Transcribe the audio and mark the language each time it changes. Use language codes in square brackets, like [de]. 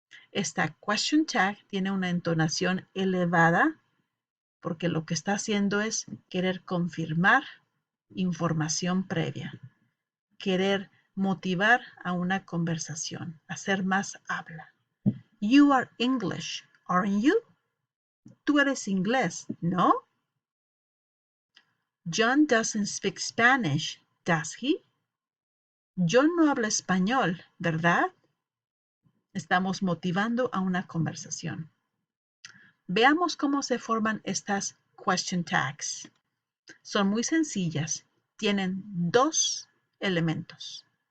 [es] Esta question tag tiene una entonación elevada porque lo que está haciendo es querer confirmar información previa, querer motivar a una conversación, hacer más habla. [en] You are English, aren't you? [es] Tú eres inglés, ¿no? [en] John doesn't speak Spanish, does he? [es] John no habla español, ¿verdad? Estamos motivando a una conversación. Veamos cómo se forman estas question tags. Son muy sencillas. Tienen dos elementos.